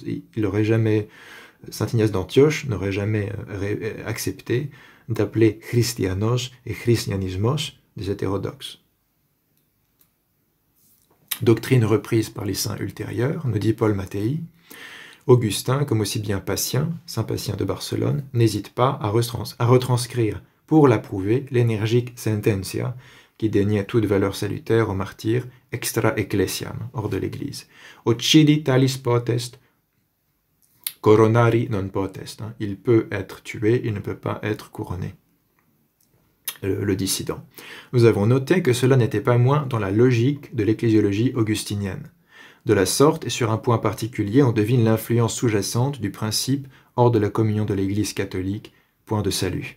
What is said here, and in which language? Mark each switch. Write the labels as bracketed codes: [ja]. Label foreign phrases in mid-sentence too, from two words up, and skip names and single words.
[fr] Il aurait jamais, saint Ignace d'Antioche n'aurait jamais accepté d'appeler christianos et christianismos des hétérodoxes. Doctrine reprise par les saints ultérieurs, nous dit Paul Mattei, Augustin, comme aussi bien Patient, saint Patient de Barcelone, n'hésite pas à retranscrire, pour l'approuver, l'énergique sententia qui déniait toute valeur salutaire aux martyrs [la] extra ecclesiam, [fr] hors de l'Église. [la] Occidi talis potest, coronari non potest. [fr] Il peut être tué, il ne peut pas être couronné. Le dissident. Nous avons noté que cela n'était pas moins dans la logique de l'ecclésiologie augustinienne. De la sorte, et sur un point particulier, on devine l'influence sous-jacente du principe hors de la communion de l'Église catholique, point de salut.